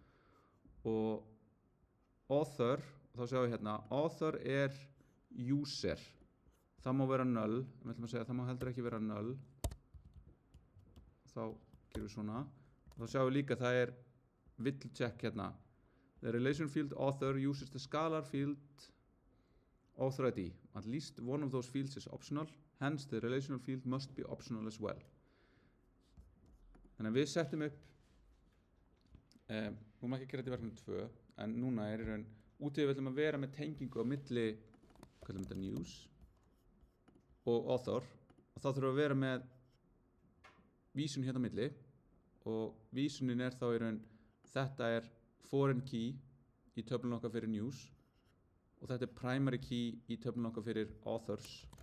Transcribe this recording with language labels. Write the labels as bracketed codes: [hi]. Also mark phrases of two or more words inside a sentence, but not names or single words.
[is] og author, þá sjáum við hérna author er user það má vera null, en við ætlum að segja að það má heldur ekki vera null þá gerum við svona og þá sjáum við líka að það er vill check hérna [en] the relation field author uses the scalar field author ID. At least one of those fields is optional, hence the relational field must be optional as well. [is] Þannig að við settum upp erum ekki að gera þetta í verkefni 2 en núna í raun út í við viljum að vera með tengingu á milli kallum þetta news og author og þá þurfum við að vera með vísun hérna á milli og vísunin þá í raun þetta [en] foreign key [is] í töflun okkar fyrir news og þetta [en] primary key [is] í töflun okkar fyrir authors